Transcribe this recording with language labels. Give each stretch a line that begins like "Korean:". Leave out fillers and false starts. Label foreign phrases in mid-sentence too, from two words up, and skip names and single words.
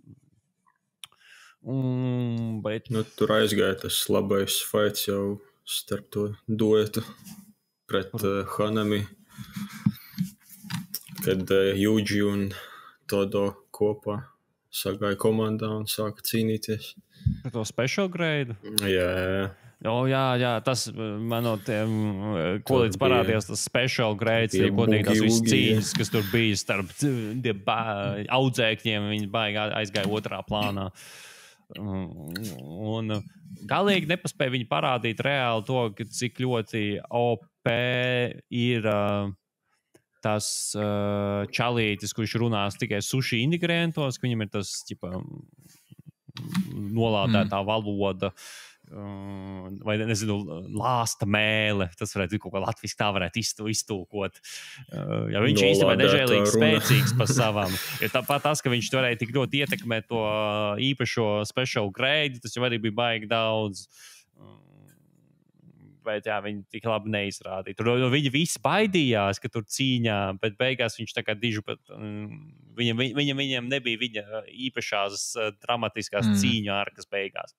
Latvian: Bet... tur aizgāja tas labais fights jau starp to duetu pret Hanami, kad Yuji un Todo kopā sagāja komandā un sāka cīnīties. Par to
English: special grade?
Latvian: Jā. Jā, tas man no tiem, ko līdz parādījās, tas
English: special grades,
Latvian: ja kodīgi tās visas cīņas, kas tur bija starp audzēkņiem, viņi baigi aizgāja otrā plānā. Un galīgi nepaspēja viņi parādīt reāli to, cik ļoti OP ir tas čalītis, kurš runās tikai suši ingredientos, ka viņam ir tas nolādētā valoda, vai nezinu, lāsta mēle, tas varētu kaut kā latviski tā varētu iztulkot. Ja viņš īstenībā nežēlīgi spēcīgs pa savam. Ja tāpat tas, ka viņš varēja tik ļoti ietekmēt to īpašo
English: special grade,
Latvian: tas jau arī bija baigi daudz. Bet jā, viņi tik labi neizrādīja. Tur viņi visi baidījās, ka tur cīņā, bet beigās viņš tā kā dižu, bet viņam nebija viņa īpašās dramatiskās cīņu ārkas beigās.